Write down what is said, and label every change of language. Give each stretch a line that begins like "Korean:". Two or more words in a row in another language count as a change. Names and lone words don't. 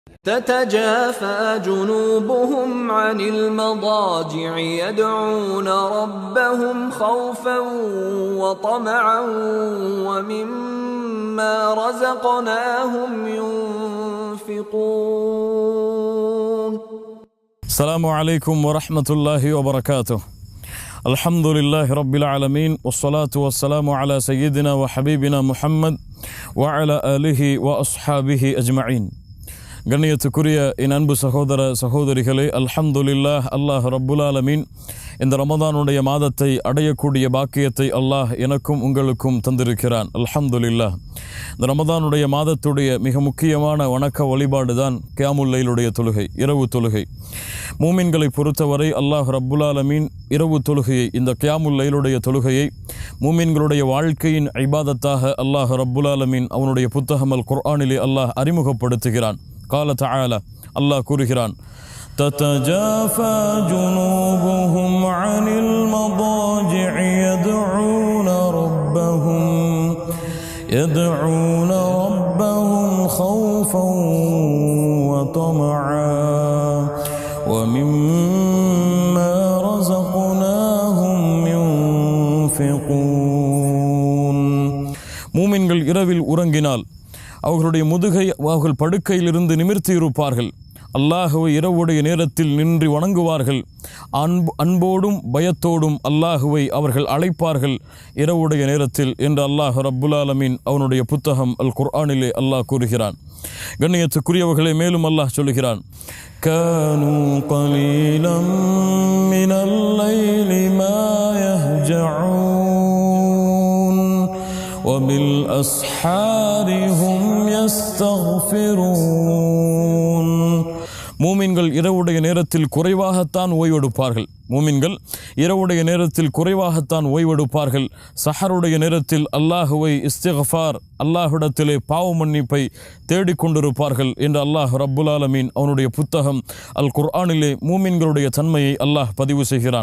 Arabic: تتجافى جنوبهم عن المضاجع يدعون ربهم خوفا وطمعا ومما رزقناهم ينفقون. السلام عليكم ورحمة الله وبركاته. الحمد لله رب العالمين والصلاة والسلام على سيدنا وحبيبنا محمد وعلى آله وأصحابه أجمعين.
Tamil: கண்ணியத்துக்குரிய என் அன்பு சகோதர சகோதரிகளே, அல்ஹம்துலில்லாஹ்,
Arabic: الله رب العالمين
Tamil: இந்த ரமதானுடைய மாதத்தை அடையக்கூடிய பாக்கியத்தை அல்லாஹ் எனக்கும் உங்களுக்கும் தந்திருக்கிறான். அல்ஹம்துலில்லாஹ். இந்த ரமதானுடைய மாதத்துடைய மிக முக்கியமான வணக்க வழிபாடு தான் கியாமுல் லைலுடைய தொழுகை, இரவு தொழுகை. மூமின்களை பொறுத்தவரை
Arabic: الله رب العالمين
Tamil: இரவு தொழுகையை, இந்த கியாமுல் லைலுடைய தொழுகையை மூமின்களுடைய வாழ்க்கையின் இபாதத்தாக
Arabic: الله رب العالمين
Tamil: அவனுடைய புத்தகம் அல் குர்ஆனிலே அல்லாஹ் அறிமுகப்படுத்துகிறான்.
Arabic: قال تعالى,
Tamil: அல்லாஹ் கூறுகிறான்,
Arabic: تتجافى جنوبهم عن المضاجع يدعون ربهم خوفا وطمعا ومما رزقناهم ينفقون.
Tamil: மூமின்கள் இரவில் உறங்கினால் அவர்களுடைய முதுகை அவர்கள் படுக்கையிலிருந்து நிமிர்த்தி இருப்பார்கள். அல்லாஹுவை இரவுடைய நேரத்தில் நின்று வணங்குவார்கள். அன்போடும் பயத்தோடும் அல்லாஹுவை அவர்கள் அழைப்பார்கள் இரவுடைய நேரத்தில் என்று
Arabic: الله رب العالمين
Tamil: அவனுடைய புத்தகம் அல் குர்ஆனிலே அல்லாஹ் கூறுகிறான். கண்ணியத்துக்குரியவர்களே, மேலும் அல்லாஹ் சொல்லுகிறான்,
Arabic: كانوا قليلا من الليل ما يهجعون وبالأسحار هم يستغفرون.
Tamil: மூமின்கள் இரவுடைய நேரத்தில் குறைவாகத்தான் ஓய்வெடுப்பார்கள். மூமின்கள் இரவுடைய நேரத்தில் குறைவாகத்தான் ஓய்வெடுப்பார்கள். சஹருடைய நேரத்தில் அல்லாஹுவை இஸ்திக்ஃபார், அல்லாஹ்விடத்திலே பாவ மன்னிப்பை தேடிக்கொண்டிருப்பார்கள் என்று
Arabic: الله رب العالمين
Tamil: அவனுடைய புத்தகம் அல் குர்ஆனிலே மூமின்களுடைய தன்மையை அல்லாஹ் பதிவு செய்கிறான்.